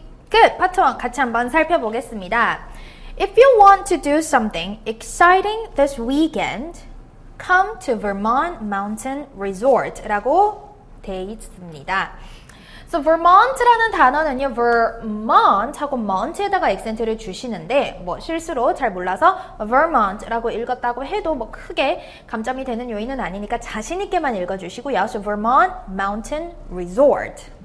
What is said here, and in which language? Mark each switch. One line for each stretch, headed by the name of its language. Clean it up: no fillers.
Korean: 끝! 파트 1 같이 한번 살펴보겠습니다.
English: If you want to do something exciting this weekend, come to Vermont Mountain Resort
Korean: 라고 되어 있습니다. So, Vermont라는 단어는요, Vermont 하고 Mont에다가 액센트를 주시는데, 실수로 잘 몰라서 Vermont라고 읽었다고 해도 크게 감점이 되는 요인은 아니니까 자신있게만 읽어주시고요.
English: So, Vermont Mountain Resort.